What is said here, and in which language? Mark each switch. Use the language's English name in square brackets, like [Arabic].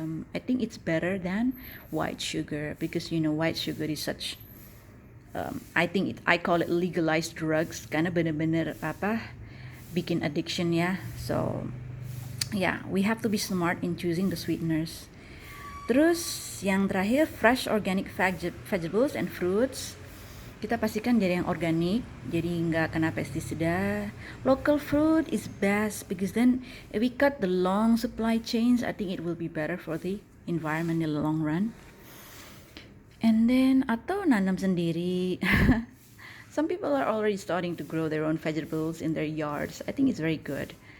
[English] I think it's better than white sugar because you know white sugar is such I call it legalized drugs [Indonesian] karena benar-benar bikin addiction ya. [English] So yeah, we have to be smart in choosing the sweeteners. [Indonesian] Terus yang terakhir, [English] fresh organic vegetables and fruits. [Indonesian] Kita pastikan dari yang organik, jadi nggak kena pestisida. [English] Local fruit is best because then if we cut the long supply chains, I think it will be better for the environment in the long run. And then [Indonesian] atau nanam sendiri. [English] Some people are already starting to grow their own vegetables in their yards. I think it's very good.